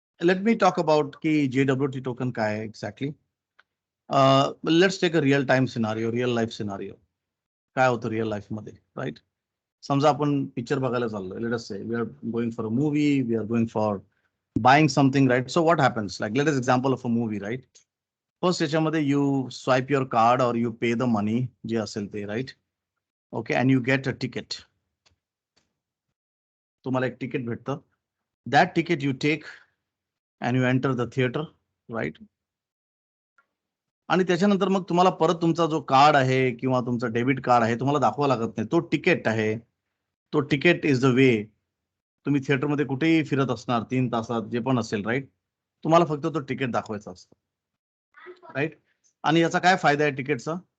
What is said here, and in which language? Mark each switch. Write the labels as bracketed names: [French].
[English] Let me talk about ki JWT token [Marathi] काय आहे [English] exactly. Let's take a real time scenario, real life scenario. [Marathi] काय होतं real life मध्ये, right? समजा आपण पिक्चर बघायला चाललोय. [English] Let us say we are going for a movie, we are going for buying something, right? So what happens? Like, let us example of a movie, right? First [Marathi] याच्यामध्ये [English] you swipe your card or you pay the money [Marathi] जे असेल ते, [English] right? Okay, and you get a ticket. [Marathi] तुम्हाला एक ticket भेटतं. [English] That ticket you take and you enter the theater, right? [Marathi] आणि त्याच्यानंतर मग तुम्हाला परत तुमचा जो कार्ड आहे किंवा तुमचा डेबिट कार्ड आहे तुम्हाला दाखवावं लागत नाही. तो तिकीट आहे. तो तिकीट [English] Is the way. [Marathi] तुम्ही थिएटरमध्ये कुठेही फिरत असणार 3 तासात जे पण असेल, राईट? तुम्हाला फक्त तो तिकीट दाखवायचा असतो, राईट? आणि याचा काय फायदा आहे तिकीटचा?